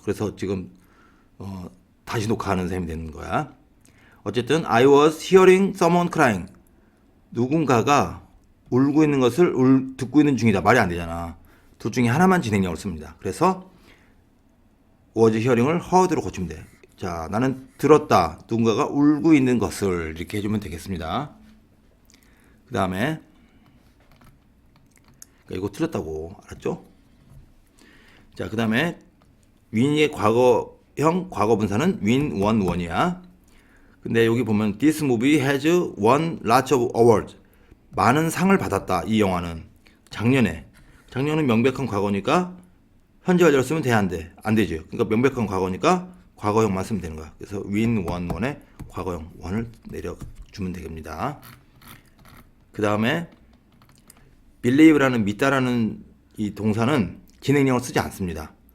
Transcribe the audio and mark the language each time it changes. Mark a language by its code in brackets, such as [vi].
[ko] 그래서 지금 다시 녹화하는 셈이 되는 거야. [en] 어쨌든 I was hearing someone crying. [ko] 누군가가 울고 있는 것을 듣고 있는 중이다. 말이 안 되잖아. 둘 중에 하나만 진행형을 씁니다. 그래서 [en] was hearing [ko] 을 heard로 고치면 돼. 자, 나는 들었다. 누군가가 울고 있는 것을 이렇게 해주면 되겠습니다. 그 다음에 이거 틀렸다고 알았죠? 자, 그 다음에 윈의 과거형 과거분사는 [en] win, won, won [ko] 이야. 근데 여기 보면 [en] this movie has won lots of awards. [ko] 많은 상을 받았다. 이 영화는 작년은 명백한 과거니까 현재 완료를 쓰면 돼, 안 돼? 안 되죠. 그러니까 명백한 과거니까 과거형만 쓰면 되는 거야. 그래서 [en] win, won, won [ko] 에 과거형 won을 내려주면 되겠습니다. 그 다음에 believe라는 믿다라는 이 동사는 진행형을 쓰지 않습니다.